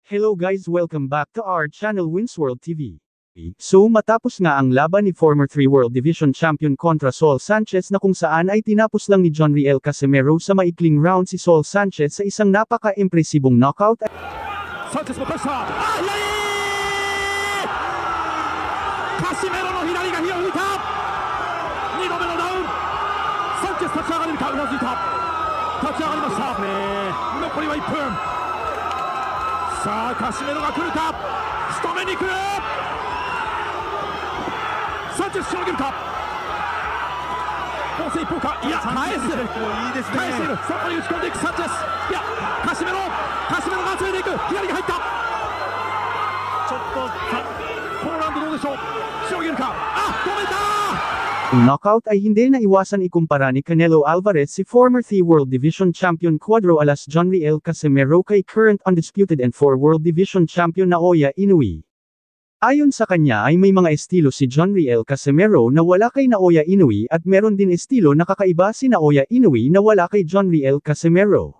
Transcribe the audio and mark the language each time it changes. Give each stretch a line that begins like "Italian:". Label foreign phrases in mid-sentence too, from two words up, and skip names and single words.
English: Hello guys, welcome back to our channel Winsworld TV.
Filipino: So matapos nga ang laban ni
English: former 3 World Division Champion
Filipino: kontra Saul Sanchez na kung saan ay tinapos lang ni John Riel Casimero sa maikling round si Saul Sanchez sa isang napaka-impresibong knockout.
Japanese: Sanchez もプレッシャー! Casimero のひらりがひやるいた! 2 度目のダウン! Sanchez 立ち上がれるか、うなずいた。立ち上がりました。残りは1分。さあ、カシメロが来るか。仕留めに来る。サンチェスしのげるか。攻勢一方か。いや、返す。返している。そこに打ち込んでいくサンチェス。いや、カシメロが集めていく。左が入った。ちょっとポーランドどうでしょう。しのげるか。あ、止めた。
Filipino: Ang knockout ay hindi na iwasan ikumpara ni Canelo Alvarez si
English: former 3 World Division Champion
Filipino: Cuadro Alas John Riel Casimero kay
English: current undisputed and 4 World Division Champion
Filipino: Naoya Inoue. Ayon sa kanya ay may mga estilo si John Riel Casimero na wala kay Naoya Inoue at meron din estilo na kakaiba si Naoya Inoue na wala kay John Riel Casimero.